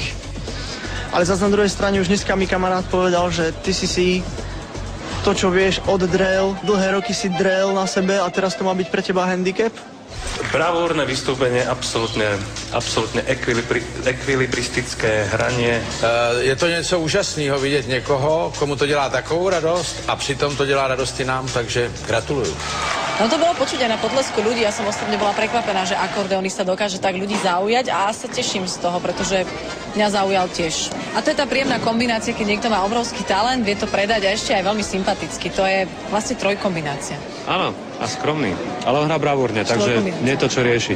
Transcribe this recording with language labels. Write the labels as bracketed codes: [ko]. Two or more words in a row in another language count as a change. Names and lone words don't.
[sk] Ale zase na druhej strane už dneska mi kamarát povedal, že ty si to, čo vieš, oddrel, dlhé roky si drel na sebe a teraz to má byť pre teba handicap? Bravúrne vystúpenie, absolútne ekvilibristické hranie. [cs] Je to něco úžasného vidět někoho, komu to dělá takovou radost a přitom to dělá radosti nám, takže gratuluju. [sk] No to bolo počuť aj na potlesku ľudí. Ja som osobne bola prekvapená, že akordeonista dokáže tak ľudí zaujať a sa teším z toho, pretože mňa zaujal tiež. A to je tá príjemná kombinácia, keď niekto má obrovský talent, vie to predať a ešte aj veľmi sympaticky. To je vlastne trojkombinácia. Áno, a skromný, ale on hrá bravúrne, takže nie je to čo riešiť.